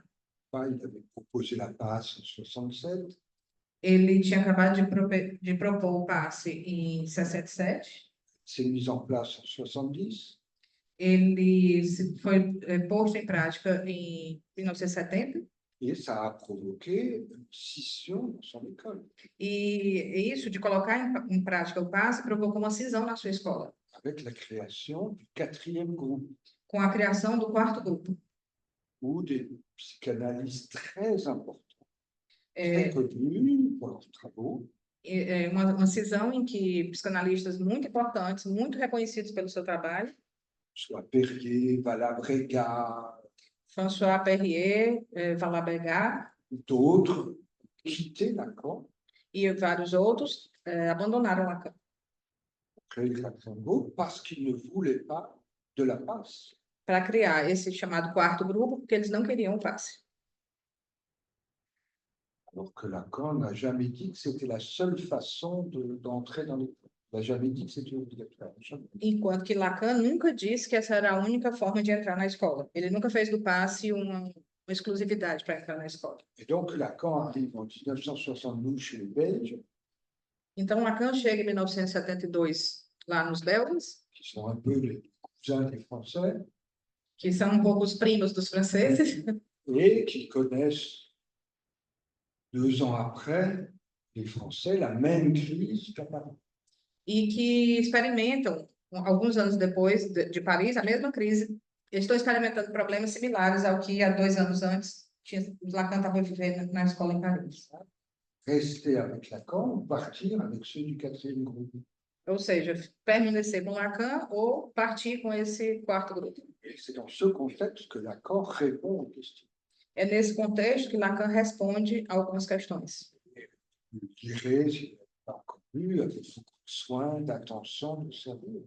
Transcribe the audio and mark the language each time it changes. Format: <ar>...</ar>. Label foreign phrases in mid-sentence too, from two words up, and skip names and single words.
<fr>Il avait proposé la passe en 67.</fr> <pt>Ele tinha acabado de propor o passe em 67.</pt> <fr>C'est mis en place en 70.</fr> <pt>Ele foi posto em prática em 1970.</pt> <fr>Et ça a provoqué une scission dans son école.</fr> <pt>E isso de colocar em prática o passe provocou uma cisão na sua escola.</pt> <fr>Avec la création du 4e groupe,</fr> <pt>Com a criação do 4º grupo.</pt> <fr>où des psychanalystes très importants, très connus pour leurs travaux,</fr> <pt>Uma cisão em que psicanalistas muito importantes, muito reconhecidos pelo seu trabalho,</pt> <fr>soit Perrier, Valabrega,</fr> <pt>François Perrier, Valabrega</pt> <fr>d'autres, quittaient Lacan,</fr> <pt>e vários outros abandonaram Lacan.</pt> <fr>créé le 4e groupe parce qu'ils ne voulaient pas de la passe.</fr> <pt>Para criar esse chamado 4º grupo, porque eles não queriam o passe.</pt> <fr>Alors que Lacan n'a jamais dit que c'était la seule façon d'entrer dans l'école. Il n'a jamais dit que c'était obligatoire.</fr> <pt>Enquanto que Lacan nunca disse que essa era a única forma de entrar na escola. Ele nunca fez do passe uma exclusividade para entrar na escola.</pt> <fr>Et donc Lacan arrive en 1972 chez les Belges,</fr> <pt>Então Lacan chega em 1972 lá nos belgas,</pt> <fr>qui sont un peu les cousins des Français,</fr> <pt>que são um pouco os primos dos franceses,</pt> <fr>et qui connaissent 2 ans après, les Français, la même crise qu'à Paris.</fr> <pt>e que experimentam, alguns anos depois de Paris, a mesma crise. Eles estão experimentando problemas similares ao que há 2 anos antes Lacan estava vivendo na escola em Paris.</pt> <fr>Rester avec Lacan ou partir avec ceux du 4e groupe.</fr> <pt>Ou seja, permanecer com Lacan ou partir com esse 4º grupo.</pt> <fr>Et c'est dans ce contexte que Lacan répond aux questions.</fr> <pt>É nesse contexto que Lacan responde a algumas questões.</pt> <fr>Vous le direz, si vous n'avez pas connu, avec beaucoup de soin, d'attention, de sérieux.</fr>